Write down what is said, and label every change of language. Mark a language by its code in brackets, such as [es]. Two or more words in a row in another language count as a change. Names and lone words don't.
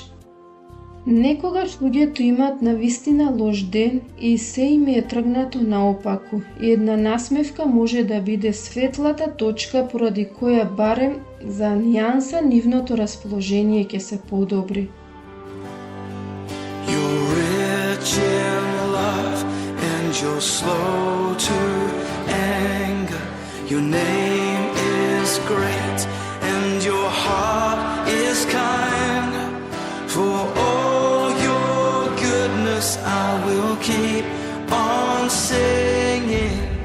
[mk] Некогаш луѓето имаат навистина лош ден и се им е тргнато наопаку, и една насмевка може да биде светлата точка поради која барем за нијанса нивното расположение ќе се подобри. [en] You're rich in love and you're slow to anger. Your name is great and your heart is kind. For all your goodness I will keep on singing.